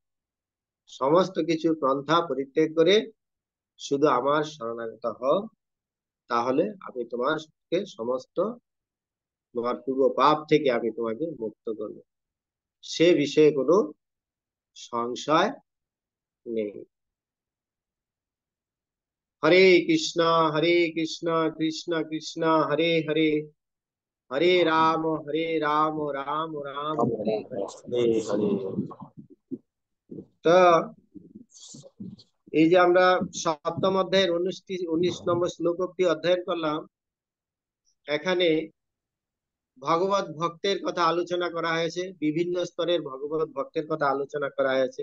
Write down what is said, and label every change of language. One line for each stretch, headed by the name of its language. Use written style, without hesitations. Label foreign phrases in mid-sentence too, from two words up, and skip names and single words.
Bangla: সমস্ত কিছু পন্থা পরিত্যাগ করে শুধু আমার শরণাগত হও, তাহলে আমি তোমাকে সমস্ত তোমার পূর্ব পাপ থেকে আমি তোমাকে মুক্ত করব। সে বিষয়ে কোনো সংশয় নেই।
Sanskrit: হরে কৃষ্ণ কৃষ্ণ কৃষ্ণ হরে হরে, हरे राम राम राम हरे हरे। হরে হরে।
Bangla: তো এই যে আমরা সপ্তম অধ্যায়ের 19 নম্বর শ্লোক অব্দি অধ্যয়ন করলাম, এখানে ভগবত ভক্তের কথা আলোচনা করা হয়েছে, বিভিন্ন স্তরের ভগবত ভক্তের কথা আলোচনা করা হয়েছে।